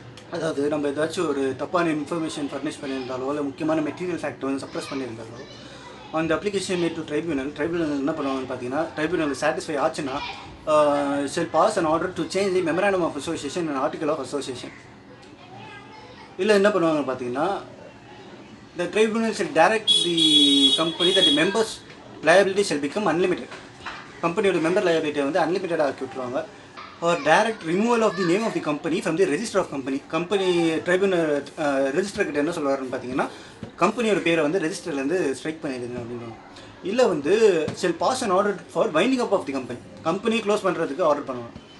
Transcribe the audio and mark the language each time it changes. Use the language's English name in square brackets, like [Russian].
[Tamil] அதாவது நம்ம ஏதாச்சும் ஒரு தப்பான இன்ஃபர்மேஷன் ஃபர்னிஷ் பண்ணியிருந்தாலோ இல்லை முக்கியமான மெட்டீரியல் ஃபேக்ட் வந்து சப்ரஸ் பண்ணியிருந்தாலோ அந்த அப்ளிகேஷன் மேட் டு ட்ரைபுனல் என்ன பண்ணுவாங்கன்னு பார்த்தீங்கன்னா, ட்ரைபுனல் சாட்டிஸ்ஃபை ஆச்சுன்னா [English] shall pass an order to change the memorandum of association [Tamil] and article of association. இல்லை என்ன பண்ணுவாங்கன்னு பார்த்தீங்கன்னா, [English] the tribunal shall direct the company that the members liability shall become unlimited. [Tamil] கம்பெனியோட member லைபிலிட்டியை வந்து அன்லிமிட்டடாக ஆக்கி விட்டுருவாங்க. [English] Or direct removal of the name of the company from the register of company. [Tamil] Company tribunal register கிட்ட என்ன சொல்லுவாருன்னு பார்த்தீங்கன்னா, கம்பெனியோட பேரை வந்து ரெஜிஸ்டர்லேருந்து ஸ்ட்ரைக் பண்ணிடுங்க அப்படின்வாங்க. [English] இல்லை வந்து shall pass an order for winding up of the company [Tamil] close பண்ணுறதுக்கு ஆர்டர் பண்ணுவாங்க.